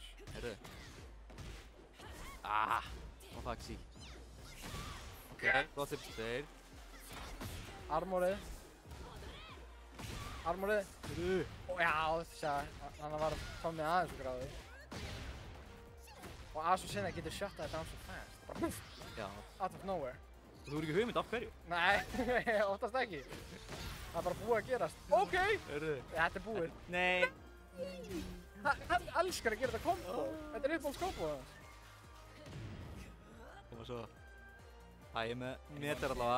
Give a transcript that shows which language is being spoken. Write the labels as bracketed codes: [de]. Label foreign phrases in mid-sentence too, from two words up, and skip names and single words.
[is] Heyrðu. Og faxi. Ok, gott upp 2. Armorið. Heyrðu. Já, hann var komið að þessu gráði. Og Azucena getur shuttað [en] down so fast. [is] Bara púff, Já. [en] out of nowhere. [is] Og þú eru ekki hugmynd af hverju? Nei, oftast ekki. Það er bara búið að gerast. Ok! Heyrðu. Þetta er búið. Nei. Hann elskar að gera þetta kombo. Þetta er uppáhalds kombo hans. Koma svo. Það er með meter allavega.